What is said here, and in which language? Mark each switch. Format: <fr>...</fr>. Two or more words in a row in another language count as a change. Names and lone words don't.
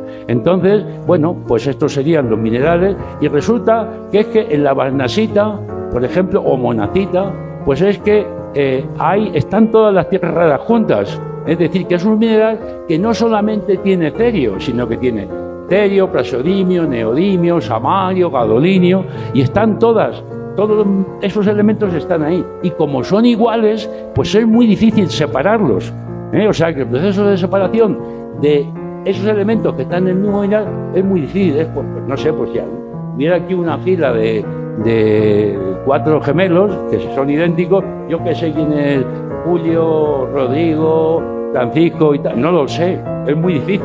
<es>Entonces, bueno, pues estos serían los minerales, y resulta que es que en la barnasita, por ejemplo, o monacita, pues es que están todas las tierras raras juntas. Es decir, que es un mineral que no solamente tiene cerio, sino que tiene terio, praseodimio, neodimio, samario, gadolinio, y están todos esos elementos están ahí. Y como son iguales, pues es muy difícil separarlos. O sea que el proceso de separación de esos elementos que están en el mismo mineral es muy difícil. No sé, pues ya hubiera aquí una fila de 4 gemelos que son idénticos, yo que sé quién es Julio, Rodrigo, Francisco y tal, no lo sé, es muy difícil.</es>